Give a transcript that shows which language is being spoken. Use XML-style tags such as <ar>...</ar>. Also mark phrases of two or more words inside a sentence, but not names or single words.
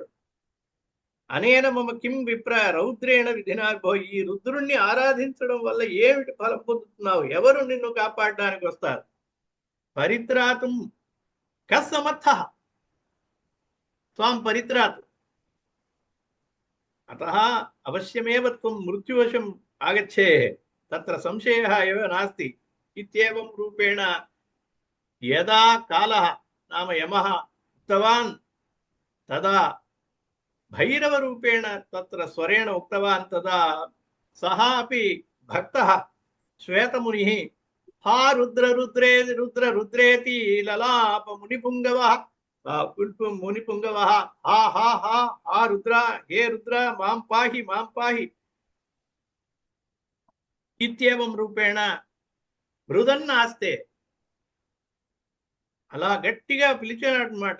<sa>అనేన మమ కిం విప్ర రౌద్రేణ విధినాభో,</sa> <te>ఈ రుద్రుణ్ణి ఆరాధించడం వల్ల ఏమిటి ఫలం పొందుతున్నావు? ఎవరు నిన్ను కాపాడడానికి వస్తారు?</te> <sa>పరిత్రాతుం కస్సమర్థ త్వాం పరిత్రాతు అతః అవశ్యమేవ త్వం మృత్యువశం ఆగచ్చే తత్ర సంశయః ఏవ నాస్తి ఇత్యేవం రూపేణ యదా కాలః నామ యమః ఉక్తవాన్ తదా భైరవ రూపేణ తత్ర స్వరేణ ఉక్తవాన్ తదా సహ అపి భక్తః శ్వేతమునిః హా రుద్ర రుద్రే రుద్ర రుద్రేతి లలాప మునిపుంగవః మునిపుంగవః హా హా హా హా రుద్ర, హే రుద్ర మాం పాహి మాం పాహి ఇత్యేవం రూపేణ మృదన్నాస్తే,</sa> <te>అలా గట్టిగా పిలిచాడనమాట.</te>